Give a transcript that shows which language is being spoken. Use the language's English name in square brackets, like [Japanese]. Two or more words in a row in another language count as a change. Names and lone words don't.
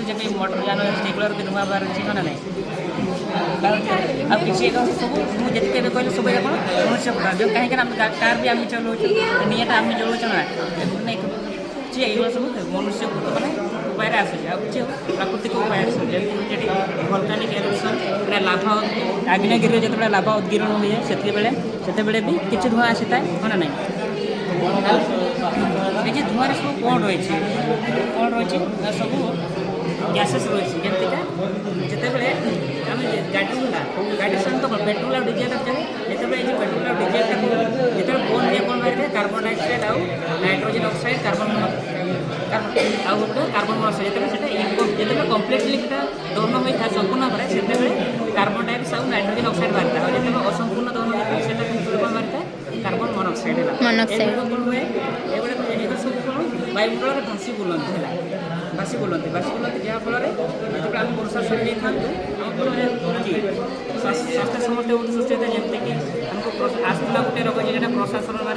[Odia] ଯେବେ ମୋଟର ଯାନ ସେଗୁଡ଼ାରୁ ବି ଧୂଆଁ ବାହାରୁଛି ହଁ ନା ନାହିଁ ବାହାରୁଛି ଆଉ କିଛି ସବୁ ମୁଁ ଯେତିକି ଏବେ କହିଲି ସବୁ କ'ଣ ମନୁଷ୍ୟ ଯେଉଁ କାହିଁକିନା ଆମେ କାର୍ ବି ଆମେ ଚଲାଉଛୁ ନିଆଁଟା ଆମେ ଜଳାଉଛୁ ନା କିଛି ଏଇଗୁଡ଼ା ସବୁ ମନୁଷ୍ୟକୃତ ମାନେ ଉପାୟରେ ଆସୁଛି ଆଉ କିଛି ପ୍ରାକୃତିକ ଉପାୟ ଆସୁଛି ଯେମିତି ଯେଠି [English] volcanic eruption [Odia] ମାନେ ଲାଭା ଆଗ୍ନେୟଗିରିରେ ଯେତେବେଳେ ଲାଭା ଉଦ୍ଗୀରଣ ହୁଏ ସେତେବେଳେ ବି କିଛି ଧୂଆଁ ଆସିଥାଏ ହଁ ନା ନାହିଁ ଏଇ ଯେ ଧୂଆଁରେ ସବ କ'ଣ ରହିଛି ନା ସବୁ ଗ୍ୟାସେସ୍ ରହିଛି ଯେମିତିକା ଯେତେବେଳେ ଆମେ ଗାଡ଼ି ହେଲା ଗାଡ଼ି ସାଧାରଣତଃ କ'ଣ ପେଟ୍ରୋଲ ଆଉ ଡିଜେଲ ଯେତେବେଳେ ଏଇ ଯେଉଁ ପେଟ୍ରୋଲ ଆଉ ଡିଜେଲଟାକୁ ଯେତେବେଳେ ବୋନ୍ ହୁଏ କ'ଣ ବାହାରିଥାଏ [English] carbon dioxide [Odia] ଆଉ [English] nitrogen oxide [Odia] ଆଉ ଗୋଟେ [English] carbon monoxide [Odia] ଯେତେବେଳେ କମ୍ପ୍ଲିଟଲି ସେଟା ଦହନ ହୋଇଥାଏ ସମ୍ପୂର୍ଣ୍ଣ ଭାବରେ ସେତେବେଳେ [English] carbon dioxide [Odia] ଆଉ [English] nitrogen oxide [Odia] ବାହାରିଥାଏ ଆଉ ଯେତେବେଳେ ଅସମ୍ପୂର୍ଣ୍ଣ ଦହନ ହୋଇଥାଏ ସେଟା କ'ଣ ବାହାରିଥାଏ [English] carbon monoxide [Odia] ହେଲା ଏଗୁଡ଼ା କ'ଣ ହୁଏ ଏଗୁଡ଼ା ସବୁ କ'ଣ ବାୟୁମଣ୍ଡଳରେ ଭାସି ବୁଲନ୍ତି ହେଲା ଭାସି ବୁଲନ୍ତି ଯାହାଫଳରେ ଯେତେବେଳେ ଆମେ ବର୍ଷା ଛାଡ଼ି ଦେଇଥାନ୍ତୁ ଆମ ସ୍ୱାସ୍ଥ୍ୟ ସମସ୍ତେ ଗୋଟେ ସୃଷ୍ଟି ହୋଇଥାଏ ଯେମିତିକି ଆମକୁ ଆସ୍ଥମା ଗୋଟେ ରୋଗ ଯେଉଁଟା ପ୍ରଶାସନରେ